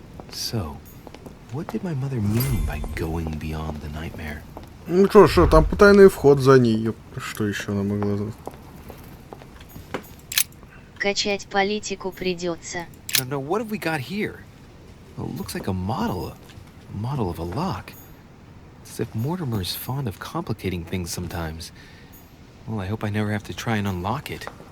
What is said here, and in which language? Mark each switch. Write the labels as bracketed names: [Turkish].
[English] So, what did my mother mean by going beyond the nightmare? [Russian] Ну что, там потайный вход за ней. Что еще она могла знать? Качать политику придется. [English] No, what have we got here? Well, it looks like a model of a lock. It's as if Mortimer is fond of complicating things sometimes. Well, I hope I never have to try and unlock it.